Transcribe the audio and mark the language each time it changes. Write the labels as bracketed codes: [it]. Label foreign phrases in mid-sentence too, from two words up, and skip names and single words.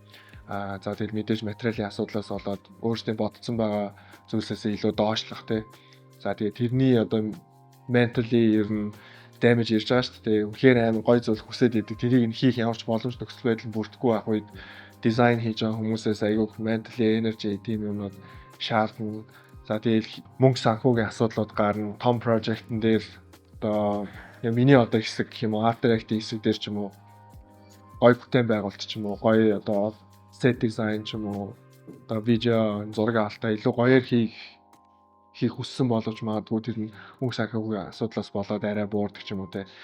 [mn] За тэгэл мэдээж материалын асуудлаас болоод өөрсдөө бодсон байгаа зүйлсээс илүү доошлох те. За тэгээ тэрний одоо mentally ер нь damage ирж байгаа шүү дээ. Үнэхээр амар гоё зүйл хүсээд идэг. Тэрийг нь хийх ямарч боломж нөхцөл байдал бүрдэхгүй байх үед дизайн хийж байгаа хүмүүсээс аягүй [en] mentally energy [mn] тийм юмнууд шаардна. За тэгэл мөнгө санхүүгийн асуудлууд гарна. Том project-н дээр одоо миний одоо хэсэг гэх юм уу, After Effects хэсэг дээр ч юм уу гоё бүтээн байгуулалт ч юм уу, гоё одоо [en] set design [mn] ч юм уу, одоо видео зураг авалтаа илүү гоёор хийх хүссэн боловч магадгүй тэр нь мөнгө санхүүгийн асуудлаас болоод арай буурдаг ч юм уу те.